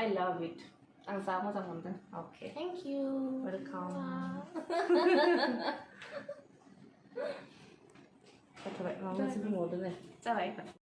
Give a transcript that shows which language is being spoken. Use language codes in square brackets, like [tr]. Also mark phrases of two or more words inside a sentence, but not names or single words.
[en] I love it. [brx] आं जा मोजां मोनदों. [en] Okay. Thank you. Welcome. [brx] जाथ'बाय माबा मोनसे बुंबावदो नै जाबाय.